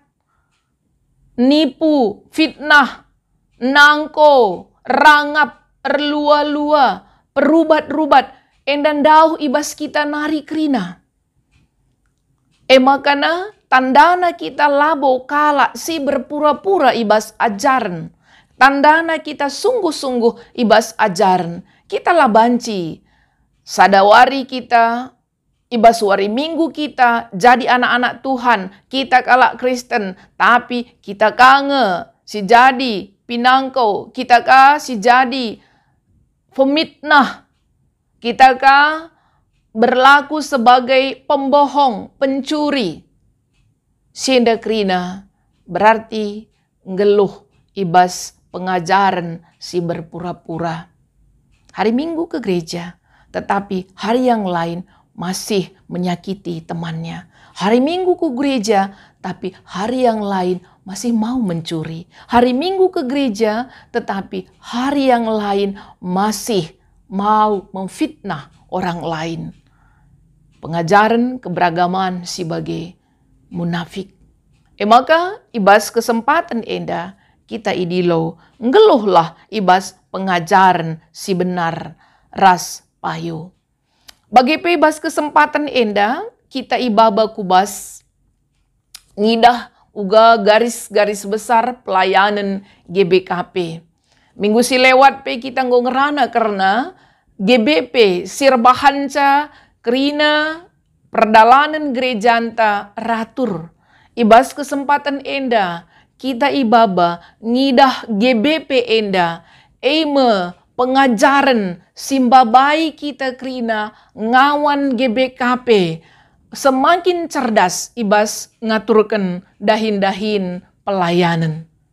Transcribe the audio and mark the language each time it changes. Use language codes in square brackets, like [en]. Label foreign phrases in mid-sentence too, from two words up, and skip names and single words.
[btx] Nipu, fitnah, nangko, rangap, erlua-lua, perubat-rubat. Endan ndauh ibas kita nari krina. Makana tandana kita labo kalak si berpura-pura ibas ajaran. Tandana kita sungguh-sungguh ibas ajaran. Kita lah banci. Sadawari kita, ibas wari minggu kita, jadi anak-anak Tuhan. Kita kalak Kristen, tapi kita kange si jadi pinangkau. Kita ka si jadi pemitnah. Kita ka [id] berlaku sebagai pembohong, pencuri. [btx] Sienda krina berarti ngeluh ibas pengajaran si berpura-pura. [id] Hari Minggu ke gereja, tetapi hari yang lain masih menyakiti temannya. Hari Minggu ke gereja, tapi hari yang lain masih mau mencuri. Hari Minggu ke gereja, tetapi hari yang lain masih mau memfitnah orang lain. Pengajaran keberagaman sebagai munafik. [btx] Maka ibas kesempatan enda kita idilo ngeluhlah ibas pengajaran si benar ras payu. Bagi ibas kesempatan enda kita ibaba kubas ngidah uga garis-garis besar pelayanan GBKP. Minggu si lewat pe kita ngerana karena GBP sirbahanca krina perdalanan gerejanta ratur. Ibas kesempatan enda kita ibaba ngidah GBP enda eme pengajaran simbabai kita krina ngawan GBKP semakin cerdas ibas ngaturkan dahin-dahin pelayanan.